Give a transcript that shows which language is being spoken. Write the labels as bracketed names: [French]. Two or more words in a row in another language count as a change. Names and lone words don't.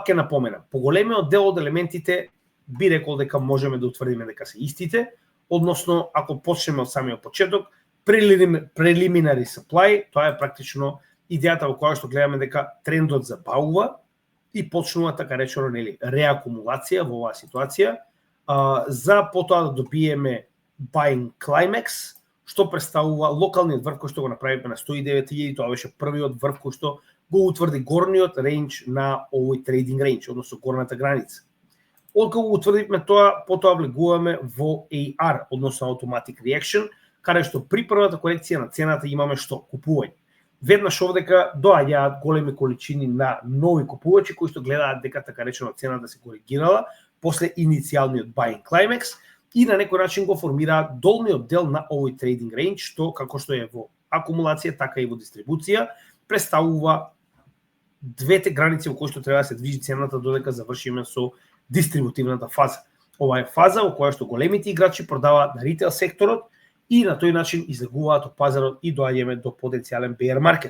[Macedonian] ќе напоменам, поголемиот дел од елементите би рекол дека можеме да утврдиме дека се истите, односно ако почнеме од самиот почеток, [English] preliminary supply, [Macedonian] тоа е практично идејата во која што гледаме дека трендот забавува и почнува така речено реакумулација во оваа ситуација, за потоа да добиеме [English] buying climax, [Macedonian] што представува локалниот врв кој што го направивме на 109.000, тоа беше првиот врв кој што го утврди горниот рейндж на овој [English] trading range, [Macedonian] односно горната граница. Откако го утврдивме тоа, потоа влегуваме во AR, односно [English] automatic reaction, [Macedonian] каде што при првата корекција на цената имаме што? Купување. Веднаш овдека доаѓаат големи количини на нови купувачи кои што гледаат дека така речено цената се коригирала после иницијалниот [English] buying climax [Macedonian] и на некој начин го формираат долниот дел на овој [English] trading range, [Macedonian] што како што е во акумулација, така и во дистрибуција, представува двете граници во кои што треба да се движи цената додека завршиме со дистрибутивната фаза. Ова е фаза во која што големите играчи продаваат на ритейл секторот и на тој начин излегуваат од пазарот и доаѓаме до потенцијален [English] bear market.